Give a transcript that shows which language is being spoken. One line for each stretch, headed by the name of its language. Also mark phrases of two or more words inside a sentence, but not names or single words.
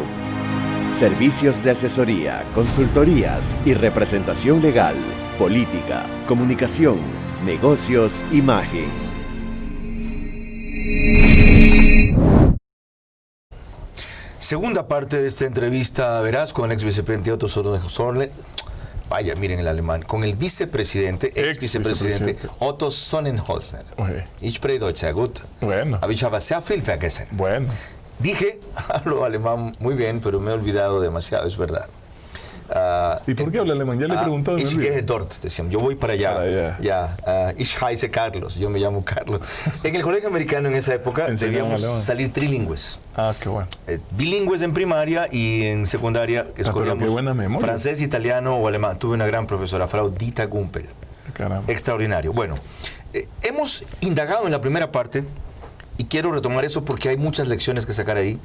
Spanish: Servicios de asesoría, consultorías y representación legal, política, comunicación, negocios, imagen. Segunda parte de esta entrevista, verás, con el ex vicepresidente Otto Sonnenholzer. Vaya, miren el alemán. Con el vicepresidente, ex vicepresidente Otto Sonnenholzer.
German: Ich spreche Deutsch sehr gut.
Spanish: Bueno.
German: Aber ich habe sehr viel vergessen.
Spanish: Bueno. Dije, hablo alemán muy bien, pero me he olvidado demasiado, es verdad. ¿Y por qué habla alemán? Ya le he preguntado.
German: Ich gehe dort,
Spanish: decíamos. Yo voy para allá.
German: Ich heiße
Spanish: Carlos, yo me llamo Carlos. En el colegio americano en esa época debíamos salir trilingües. Ah, qué bueno. Bilingües en primaria y en secundaria escogíamos francés, italiano o alemán. Tuve una gran profesora, Frau Dita Gumpel. Caramba. Extraordinario. Bueno, hemos indagado en la primera parte y quiero retomar eso porque hay muchas lecciones que sacar ahí.